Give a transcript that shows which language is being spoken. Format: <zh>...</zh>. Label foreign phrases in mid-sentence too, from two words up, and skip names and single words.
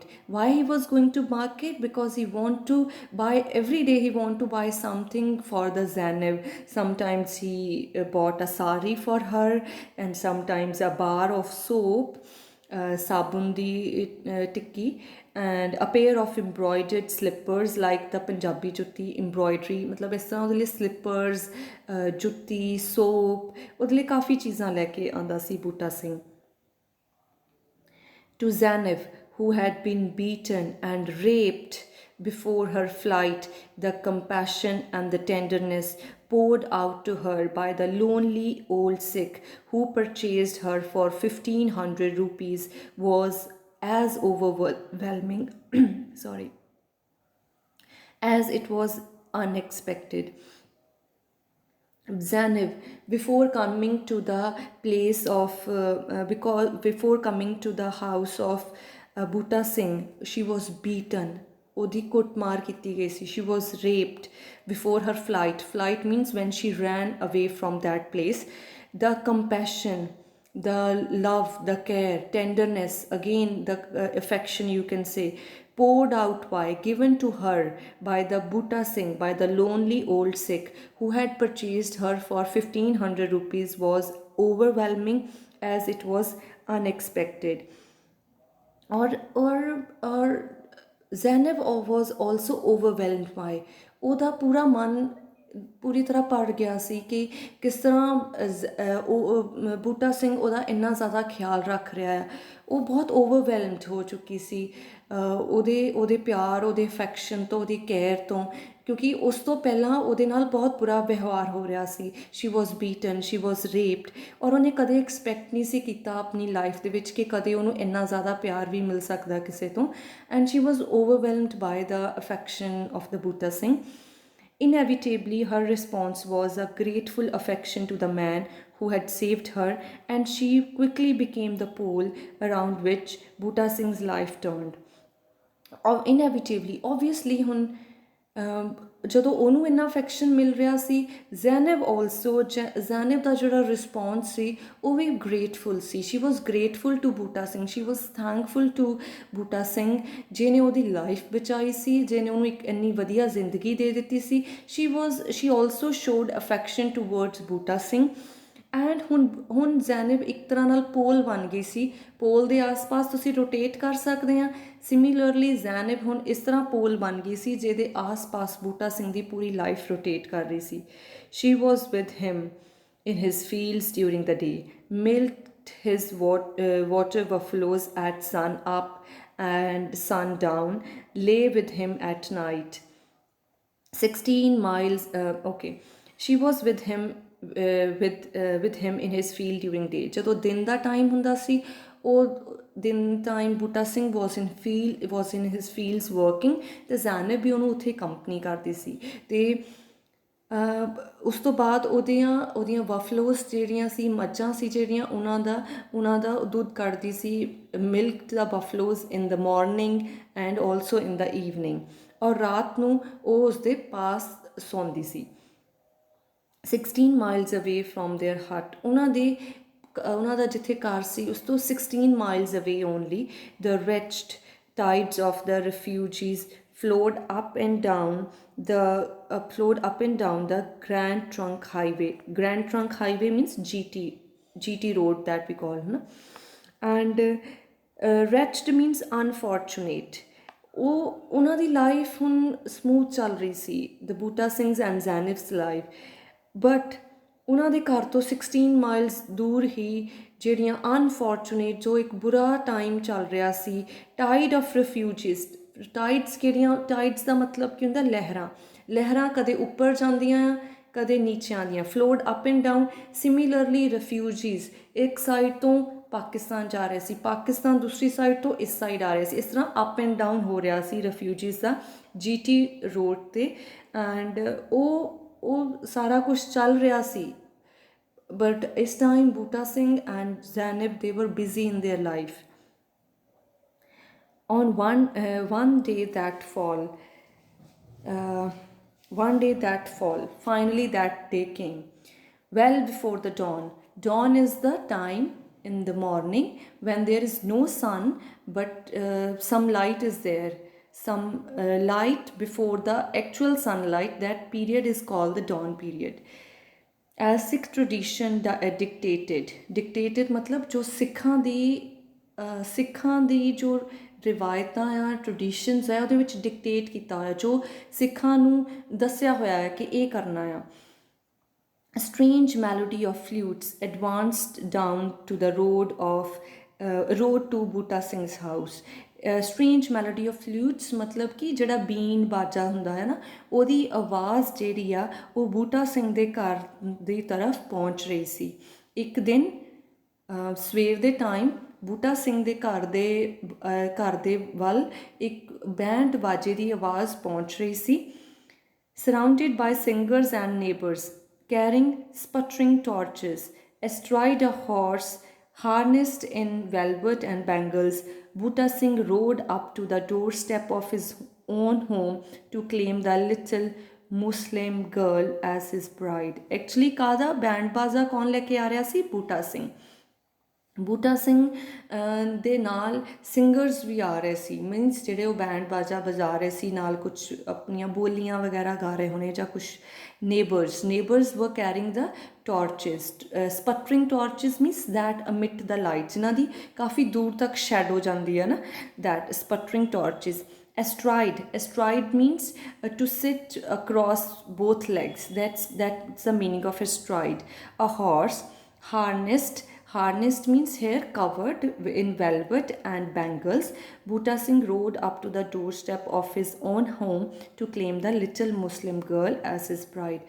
<en>Why he was going to market? Because he want to buy, every day he want to buy something for the Zainab. Sometimes he bought a sari for her, and sometimes a bar of soap,</en> <pa>ਸਾਬਣ ਦੀ ਟਿੱਕੀ,</pa> <en>and a pair of embroidered slippers like the Punjabi jutti embroidery,</en> <hi>मतलब इस तरह</hi> <pa>ਉਹਦੇ ਲਈ slippers, ਜੁੱਤੀ, soap, ਉਹਦੇ ਲਈ ਕਾਫੀ ਚੀਜ਼ਾਂ ਲੈ ਕੇ ਆਉਂਦਾ ਸੀ ਬੂਟਾ ਸਿੰਘ.</pa> <en>To Zainab, who had been beaten and raped before her flight, the compassion and the tenderness poured out to her by the lonely old Sikh who purchased her for 1500 rupees was as overwhelming sorry, as it was unexpected. Zainab, before coming to the place of because before coming to the house of Butta Singh, she was beaten.</en> <pa>ਉਹਦੀ ਕੁੱਟਮਾਰ ਕੀਤੀ ਗਈ ਸੀ.</pa> <en>She was raped before her flight. Flight means when she ran away from that place. The compassion, the love, the care, tenderness, again the affection you can say, poured out by, given to her by the Butta Singh, by the lonely old Sikh who had purchased her for 1500 rupees was overwhelming as it was unexpected. Or Zainab was also overwhelmed by,</en> <pa>ਉਹਦਾ ਪੂਰਾ ਮਨ ਪੂਰੀ ਤਰ੍ਹਾਂ ਭਰ ਗਿਆ ਸੀ ਕਿ ਕਿਸ ਤਰ੍ਹਾਂ ਉਹ ਬੂਟਾ ਸਿੰਘ ਉਹਦਾ ਇੰਨਾ ਜ਼ਿਆਦਾ ਖਿਆਲ ਰੱਖ ਰਿਹਾ ਹੈ. ਉਹ ਬਹੁਤ ਓਵਰਵੈਲਮਡ ਹੋ ਚੁੱਕੀ ਸੀ ਉਹਦੇ ਪਿਆਰ, ਉਹਦੇ ਅਫੈਕਸ਼ਨ ਤੋਂ, ਉਹਦੀ ਕੇਅਰ ਤੋਂ, ਕਿਉਂਕਿ ਉਸ ਤੋਂ ਪਹਿਲਾਂ ਉਹਦੇ ਨਾਲ ਬਹੁਤ ਬੁਰਾ ਵਿਵਹਾਰ ਹੋ ਰਿਹਾ ਸੀ.</pa> <en>She was beaten, she was raped,</en> <pa>ਔਰ ਉਹਨੇ ਕਦੇ ਐਕਸਪੈਕਟ ਨਹੀਂ ਸੀ ਕੀਤਾ ਆਪਣੀ ਲਾਈਫ ਦੇ ਵਿੱਚ ਕਿ ਕਦੇ ਉਹਨੂੰ ਇੰਨਾ ਜ਼ਿਆਦਾ ਪਿਆਰ ਵੀ ਮਿਲ ਸਕਦਾ ਕਿਸੇ ਤੋਂ.</pa> <en>And she was overwhelmed by the affection of the Butta Singh. Inevitably, her response was a grateful affection to the man who had saved her, and she quickly became the pole around which Butta Singh's life turned. Inevitably, obviously,</en> <pa>ਹੁਣ ਜਦੋਂ ਉਹਨੂੰ ਇੰਨਾ ਅਫੈਕਸ਼ਨ ਮਿਲ ਰਿਹਾ ਸੀ, ਜ਼ੈਨਬ ਦਾ ਜਿਹੜਾ ਰਿਸਪੌਂਸ ਸੀ ਉਹ ਵੀ ਗ੍ਰੇਟਫੁਲ ਸੀ.</pa> <en>She was grateful to Butta Singh, she was thankful to Butta Singh</en> <pa>ਜਿਹਨੇ ਉਹਦੀ ਲਾਈਫ ਬਚਾਈ ਸੀ, ਜਿਹਨੇ ਉਹਨੂੰ ਇੱਕ ਇੰਨੀ ਵਧੀਆ ਜ਼ਿੰਦਗੀ ਦੇ ਦਿੱਤੀ ਸੀ.</pa> <en>She also showed affection towards Butta Singh.</en> <pa>ਐਂਡ ਹੁਣ ਜ਼ੈਨਬ ਇੱਕ ਤਰ੍ਹਾਂ ਨਾਲ ਪੋਲ ਬਣ ਗਈ ਸੀ. ਪੋਲ ਦੇ ਆਸ-ਪਾਸ ਤੁਸੀਂ ਰੋਟੇਟ ਕਰ ਸਕਦੇ ਹਾਂ. ਸਿਮਿਲਰਲੀ ਜ਼ੈਨਬ ਹੁਣ ਇਸ ਤਰ੍ਹਾਂ ਪੋਲ ਬਣ ਗਈ ਸੀ ਜਿਹਦੇ ਆਸ-ਪਾਸ ਬੂਟਾ ਸਿੰਘ ਦੀ ਪੂਰੀ ਲਾਈਫ ਰੋਟੇਟ ਕਰ ਰਹੀ ਸੀ.</pa> <en>She was with him in his fields during the day, milked his water buffaloes at sun up and sun down, lay with him at night. 16 miles, she was with him with him in his field during day.</en> <pa>ਜਦੋਂ ਦਿਨ ਦਾ ਟਾਈਮ ਹੁੰਦਾ ਸੀ, ਉਹ ਦਿਨ ਟਾਈਮ ਬੂਟਾ ਸਿੰਘ</pa> <en>was in his fields working,</en> <pa>ਤੇ ਜ਼ੈਨਬ ਵੀ ਉਹਨੂੰ ਉੱਥੇ ਕੰਪਨੀ ਕਰਦੀ ਸੀ. ਤੇ ਉਸ ਤੋਂ ਬਾਅਦ ਉਹਦੀਆਂ ਬਫਲੋਸ ਜਿਹੜੀਆਂ ਸੀ, ਮੱਝਾਂ ਸੀ ਜਿਹੜੀਆਂ, ਉਹਨਾਂ ਦਾ ਦੁੱਧ ਕੱਢਦੀ ਸੀ.</pa> <en>Milk the buffaloes in the morning and also in the evening,</en> <pa>ਔਰ ਰਾਤ ਨੂੰ ਉਹ ਉਸਦੇ ਪਾਸ ਸੌਂਦੀ ਸੀ.</pa> <en>16 miles away from their hut,</en> <pa>ਉਹਨਾਂ ਦਾ ਜਿੱਥੇ ਘਰ ਸੀ ਉਸ ਤੋਂ</pa> <en>16 miles away only, the wretched tides of the refugees flowed up and down the Grand Trunk Highway. Grand Trunk Highway means GT road that we call, and wretched means unfortunate.</en> <pa>ਉਹਨਾਂ ਦੀ ਲਾਈਫ ਹੁਣ ਸਮੂਥ ਚੱਲ ਰਹੀ ਸੀ,</pa> <en>the Butta Singh's and Zainab's life.</en> <pa>ਬਟ ਉਹਨਾਂ ਦੇ ਘਰ ਤੋਂ 16 ਮਾਈਲਸ ਦੂਰ ਹੀ ਜਿਹੜੀਆਂ ਅਨਫੋਰਚੂਨੇਟ, ਜੋ ਇੱਕ ਬੁਰਾ ਟਾਈਮ ਚੱਲ ਰਿਹਾ ਸੀ,</pa> <en>tide of refugees.</en> <pa>ਟਾਈਡਸ ਦਾ ਮਤਲਬ ਕੀ ਹੁੰਦਾ? ਲਹਿਰਾਂ ਕਦੇ ਉੱਪਰ ਜਾਂਦੀਆਂ ਆ, ਕਦੇ ਨੀਚੇ ਆਉਂਦੀਆਂ,</pa> <en>flowed up and down.</en> <pa>ਸਿਮਿਲਰਲੀ ਰਿਫਿਊਜੀਜ਼ ਇੱਕ ਸਾਈਡ ਤੋਂ ਪਾਕਿਸਤਾਨ ਜਾ ਰਹੇ ਸੀ, ਪਾਕਿਸਤਾਨ ਦੂਸਰੀ ਸਾਈਡ ਤੋਂ ਇਸ ਸਾਈਡ ਆ ਰਹੇ ਸੀ. ਇਸ ਤਰ੍ਹਾਂ</pa> <en>up and down</en> <pa>ਹੋ ਰਿਹਾ ਸੀ ਰਿਫਿਊਜੀਜ਼ ਦਾ GT ਰੋਡ 'ਤੇ. ਐਂਡ ਉਹ ਸਾਰਾ ਕੁਛ ਚੱਲ ਰਿਹਾ ਸੀ.</pa> <en>but this time Bhuta Singh and Zainab, they were busy in their life. On one day that fall, uh, finally that day came, well before the dawn. Dawn is the time in the morning when there is no sun, but some light is there, some light before the actual sunlight. That period is called the dawn period. As Sikh tradition dictated</en> <hi>मतलब जो</hi> <pa>ਸਿੱਖਾਂ ਦੀ ਜੋ ਰਿਵਾਇਤਾਂ ਆ ਟ੍ਰਡੀਸ਼ਨਸ ਹੈ ਉਹਦੇ ਵਿੱਚ ਡਿਕਟੇਟ ਕੀਤਾ ਹੋਇਆ, ਜੋ ਸਿੱਖਾਂ ਨੂੰ ਦੱਸਿਆ ਹੋਇਆ ਹੈ ਕਿ ਇਹ ਕਰਨਾ ਆ.</pa> <en>A strange melody of flutes advanced down to the road to Bhuta Singh's house. Strange melody of flutes</en> <hi>मतलब कि</hi> <pa>ਜਿਹੜਾ ਬੀਨ ਬਾਜਾ ਹੁੰਦਾ ਹੈ ਨਾ, ਉਹਦੀ ਆਵਾਜ਼ ਜਿਹੜੀ ਆ ਉਹ ਬੂਟਾ ਸਿੰਘ ਦੇ ਘਰ ਦੀ ਤਰਫ ਪਹੁੰਚ ਰਹੀ ਸੀ. ਇੱਕ ਦਿਨ ਸਵੇਰ ਦੇ ਟਾਈਮ ਬੂਟਾ ਸਿੰਘ ਦੇ ਘਰ ਦੇ ਵੱਲ ਇੱਕ ਬੈਂਡ ਬਾਜੇ ਦੀ ਆਵਾਜ਼ ਪਹੁੰਚ ਰਹੀ ਸੀ.</pa> <en>Surrounded by singers and neighbors, carrying sputtering torches, astride a horse harnessed in velvet and bangles, Bhuta Singh rode up to the doorstep of his own home to claim the little Muslim girl as his bride. Actually,</en> <pa>ਕਾਹਦਾ ਬੈਂਡ ਬਾਜ਼ਾ ਕੌਣ ਲੈ ਕੇ ਆ ਰਿਹਾ ਸੀ? ਬੂਟਾ ਸਿੰਘ. ਬੂਟਾ ਸਿੰਘ ਦੇ ਨਾਲ ਸਿੰਗਰਸ ਵੀ ਆ ਰਹੇ ਸੀ, ਮੀਨਸ ਜਿਹੜੇ ਉਹ ਬੈਂਡ ਬਾਜਾ ਵਜਾ ਰਹੇ ਸੀ, ਨਾਲ ਕੁਛ ਆਪਣੀਆਂ ਬੋਲੀਆਂ ਵਗੈਰਾ ਗਾ ਰਹੇ ਹੋਣੇ, ਜਾਂ ਕੁਛ</pa> <en>neighbours were carrying the torches. Sputtering torches means that emit the light,</en> <pa>ਜਿਨ੍ਹਾਂ ਦੀ ਕਾਫੀ ਦੂਰ ਤੱਕ ਸ਼ੈਡੋ ਜਾਂਦੀ ਹੈ ਨਾ,</pa> <en>that sputtering torches. Astride means to sit across both legs. That's the meaning of astride. A horse harnessed means hair covered in velvet and bangles. Bhuta Singh rode up to the doorstep of his own home to claim the little Muslim girl as his bride.</en>